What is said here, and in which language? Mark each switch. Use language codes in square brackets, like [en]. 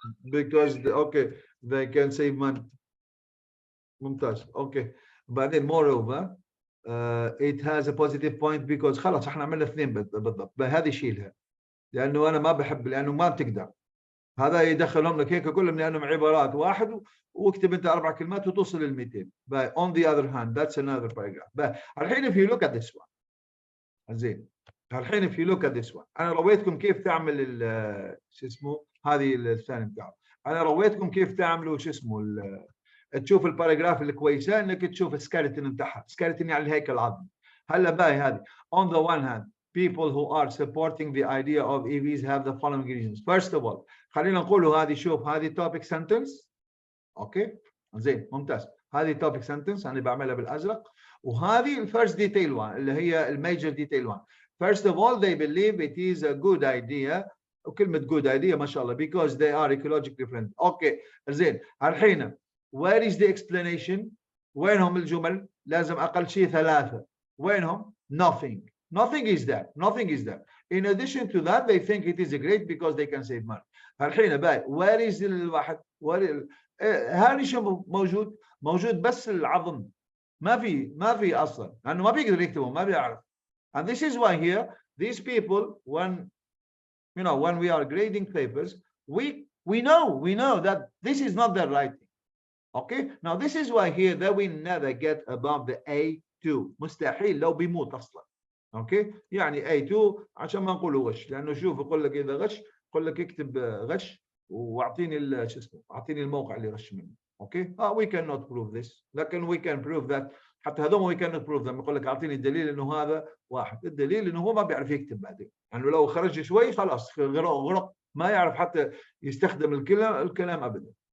[en] because okay, they can save money. [ar] ممتاز. [en] Okay, [ar] بعدين [en] moreover it has a positive point because [ar] خلاص احنا عملنا اثنين بالضبط. هذه شيلها, لانه انا ما بحب, لانه ما بتقدر. هذا يدخلهم لك هيك كلهم لانهم عبارات واحد, واكتب انت 4 كلمات وتوصل ل 200. [en] on the other hand, that's another paragraph. [ar] الحين [en] if you look at this one, [ar] زين, [en] الحين if you look at this one, [ar] انا رويتكم كيف تعمل شو اسمه هذه الثاني بتاعه. انا رويتكم كيف تعملوا شو اسمه تشوف الباراجراف الكويسه, انك تشوف السكيلتون بتاعها. سكيلتون يعني الهيكل العظمي. هلا باي هذه [en] on the one hand, people who are supporting the idea of EVs have the following reasons. First of all, [ar] خلينا نقولوا هذه, شوف هذه [en] topic sentence. [ar] اوكي, زين, ممتاز. هذه [en] topic sentence [ar] انا بعملها بالازرق, وهذه الفيرست ديتيل وان اللي هي الميجر ديتيل وان. [en] First of all, they believe it is a good idea, [ar] وكلمة [en] good idea [ar] ما شاء الله, [en] because they are ecologically friendly. [ar] اوكي, زين. الحين [en] where is the explanation? [ar] وينهم الجمل؟ لازم أقل شيء 3. وينهم؟ [en] Nothing is there. In addition to that, they think it is great because they can save money. [ar] الحين باي, [en] where is [ar] الواحد؟ هذا شو موجود بس العظم. ما في أصلا, لأنه ما بيقدر يكتبه, ما بيعرف. [en] And this is why here, these people, when we are grading papers, we know that this is not their writing. Okay, now this is why here that we never get above the A2. [ar] مستحيل لو بيموت اصلا. اوكي يعني A2 عشان ما نقولوا غش، لانه شوف يقول لك اذا غش يقول لك اكتب غش واعطيني شو اسمه، اعطيني الموقع اللي غش منه. اوكي [en] we cannot prove this، [ar] لكن [en] we can prove that. [ar] حتى هذول [en] we cannot prove them. [ar] يقول لك اعطيني الدليل انه هذا واحد. الدليل انه هو ما بيعرف يكتب بعدين، يعني لو خرج شوي خلاص غرق ما يعرف حتى يستخدم الكلام ابدا.